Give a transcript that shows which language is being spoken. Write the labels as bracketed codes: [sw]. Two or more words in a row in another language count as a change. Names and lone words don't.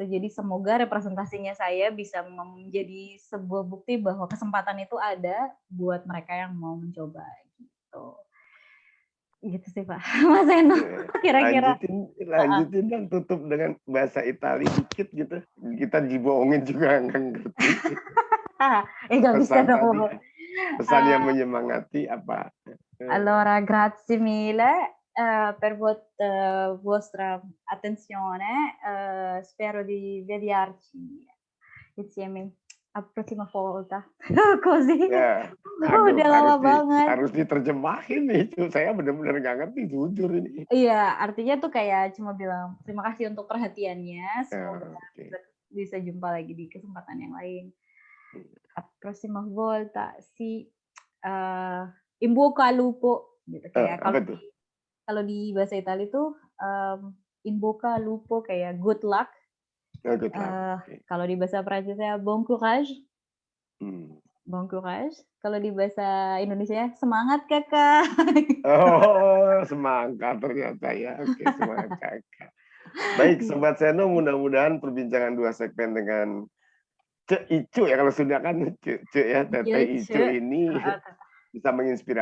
[id] Jadi semoga representasinya saya bisa menjadi sebuah bukti bahwa kesempatan itu ada buat mereka yang mau mencoba gitu. Gitu sih Pak. Mas Eno, kira-kira. Lanjutin dan tutup dengan bahasa Italia dikit gitu. Kita dibohongin juga nggak ngerti. Nggak bisa dong. Pesan yang menyemangati apa? [it] Allora, grazie mille per vostra attenzione. Spero di vederci insieme a prossima volta. Così. [id] Ya, Udah lama banget. Harus diterjemahin itu. Saya benar-benar nggak ngerti, jujur ini. Iya, artinya tuh kayak cuma bilang terima kasih untuk perhatiannya. Semoga bisa jumpa lagi di kesempatan yang lain. [it] A prossima volta. In bocca al lupo [id] gitu, kayak kalau di bahasa Italia tuh [it] in bocca al lupo kayak [en] good luck. [id] Kalau di bahasa Prancisnya [fr] bon courage. Bon courage. [id] Kalau di bahasa Indonesia semangat kakak. Oh, semangat ternyata ya. Oke, semangat kakak. Baik, Sobat Seno, mudah-mudahan perbincangan 2 segmen dengan Cek Icu ya, kalau sudah kan Cek ya, Tete Icu ini bisa menginspirasi.